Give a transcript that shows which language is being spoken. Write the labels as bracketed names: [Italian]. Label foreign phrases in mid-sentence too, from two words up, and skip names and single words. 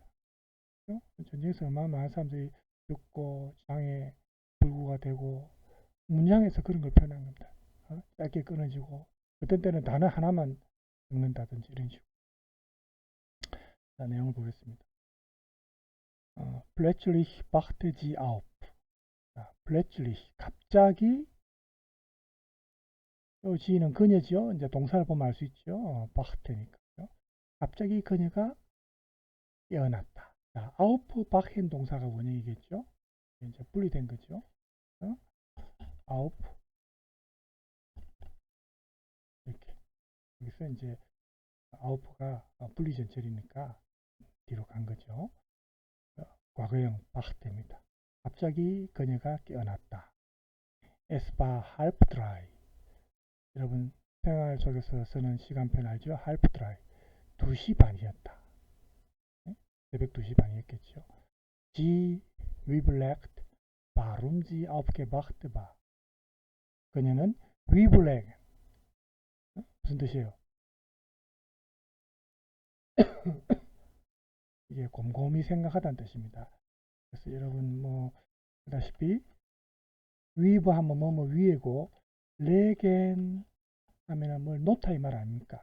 [Korean] 전쟁에서 얼마나 많은 사람들이 죽고 장애 불구가 되고 문장에서 그런 걸 표현한 겁니다. 짧게 끊어지고 어떤 때는 단어 하나만 읽는다든지 이런 식으로. 자, 내용을 보겠습니다. [German] plötzlich wachte sie auf. [Korean] plötzlich 갑자기 지는 그녀죠. 이제 동사를 보면 알 수 있죠. wachte니까. 갑자기 그녀가 깨어났다. 자, aufwachen 동사가 원형이겠죠. 이제 분리된 거죠. auf 이렇게 여기서 이제 auf가 분리전철이니까 뒤로 간 거죠. 과거형 wachte입니다. 갑자기 그녀가 깨어났다. [German] Es war halb drei. [Korean] 여러분 생활 속에서 쓰는 시간표 알죠? [German] halb drei. [Korean] 2시 반이었다. 새벽 2시 반이었겠죠. [German] Sie überlegt, warum sie aufgewacht war. [Korean] 그녀는 überlegt. 무슨 뜻이에요? 이게 곰곰이 생각하다는 뜻입니다. 그래서 여러분 뭐 아시다시피 위브 하면 뭐뭐 위에고 레겐 하면은 뭘 놓다 이 말 아닙니까?